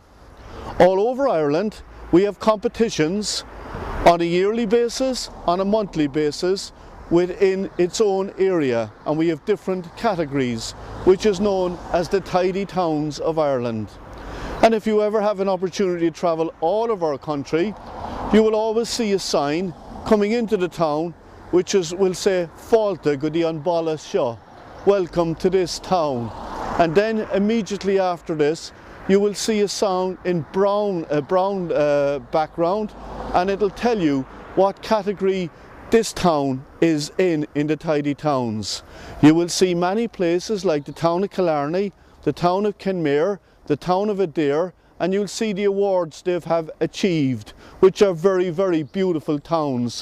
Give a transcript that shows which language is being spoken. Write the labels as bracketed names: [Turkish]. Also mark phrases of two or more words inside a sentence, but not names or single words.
[English] All over Ireland, we have competitions on a yearly basis, on a monthly basis, within its own area, and we have different categories, which is known as the Tidy Towns of Ireland. And if you ever have an opportunity to travel all of our country, you will always see a sign coming into the town which will say [Irish] Fáilte go dtí an balla seo, [English] welcome to this town. And then immediately after this, you will see a sign in brown background, and it'll tell you what category this town is in the tidy towns. You will see many places like the town of Killarney, the town of Kenmare, the town of Adair, and you'll see the awards they have achieved, which are very, very beautiful towns.